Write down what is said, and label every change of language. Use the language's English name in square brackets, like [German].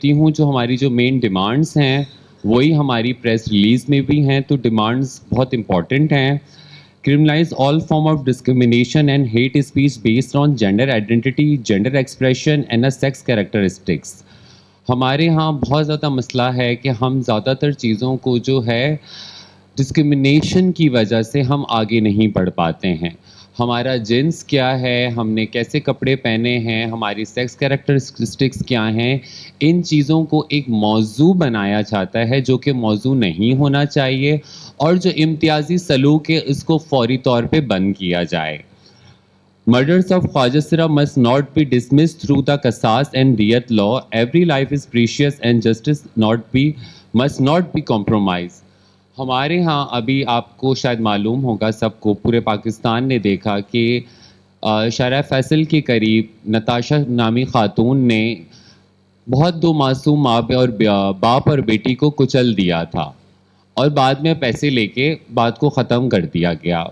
[Urdu] جو ہماری جو مین ڈیمانڈز ہیں وہی ہماری پریس ریلیز میں بھی ہیں. تو ڈیمانڈز بہت امپورٹنٹ ہیں. [English] Criminalize all form of discrimination and hate speech based on gender identity, gender expression and sex characteristics. [Urdu] ہمارے ہاں بہت زیادہ مسئلہ ہے کہ ہم زیادہ تر چیزوں کو جو ہے ڈسکرمنیشن کی وجہ سے ہم آگے نہیں بڑھ پاتے ہیں. ہمارا جنس کیا ہے، ہم نے کیسے کپڑے پہنے ہیں، ہماری سیکس کیریکٹرسٹکس کیا ہیں، ان چیزوں کو ایک موضوع بنایا جاتا ہے جو کہ موضوع نہیں ہونا چاہیے، اور جو امتیازی سلوک ہے اس کو فوری طور پہ بند کیا جائے. [English] Murders of Khwaja Sira must not be dismissed through the Qasas and Diyat law. Every life is precious and justice must not be compromised. [Urdu] ہمارے ہاں ابھی آپ کو شاید معلوم ہوگا، سب کو، پورے پاکستان نے دیکھا کہ شارع فیصل کے قریب نتاشا نامی خاتون نے بہت دو معصوم ماں اور باپ اور بیٹی کو کچل دیا تھا، اور بعد میں پیسے لے کے بات کو ختم کر دیا گیا.